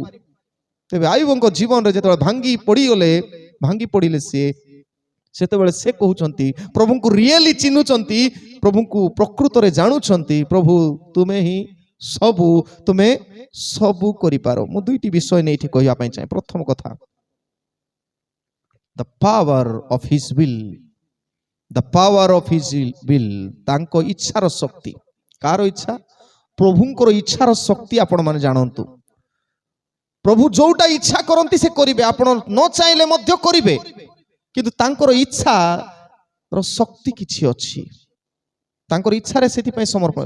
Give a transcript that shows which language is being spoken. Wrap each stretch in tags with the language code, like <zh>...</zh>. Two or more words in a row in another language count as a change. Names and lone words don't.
<or>ତେବେ ଆୟୁବଙ୍କ ଜୀବନରେ ଯେତେବେଳେ ଭାଙ୍ଗି ପଡ଼ିଲେ ସେତେବେଳେ ସେ କହୁଛନ୍ତି, ପ୍ରଭୁଙ୍କୁ ରିଏଲି ଚିହ୍ନୁଛନ୍ତି, ପ୍ରଭୁଙ୍କୁ ପ୍ରକୃତରେ ଜାଣୁଛନ୍ତି, ପ୍ରଭୁ ତୁମେ ହିଁ ସବୁ, ତୁମେ ସବୁ କରିପାର। ମୁଁ 2ଟି ବିଷୟ ନେଇ ଏଠି କହିବା ପାଇଁ ଚାହେଁ। ପ୍ରଥମ କଥା,</or> <en>the power of his will। the power of his will,</en> <or>ତାଙ୍କ ଇଚ୍ଛାର ଶକ୍ତି। କାହାର ଇଚ୍ଛା? ପ୍ରଭୁଙ୍କର ଇଚ୍ଛାର ଶକ୍ତି ଆପଣ ମାନେ ଜାଣନ୍ତୁ। ପ୍ରଭୁ ଯୋଉଟା ଇଚ୍ଛା କରନ୍ତି ସେ କରିବେ, ଆପଣ ନ ଚାହିଁଲେ ମଧ୍ୟ କରିବେ, କିନ୍ତୁ ତାଙ୍କର ଇଚ୍ଛାର ଶକ୍ତି କିଛି ଅଛି, ତାଙ୍କର ଇଚ୍ଛାରେ ସେଥିପାଇଁ ସମର୍ପଣ।</or>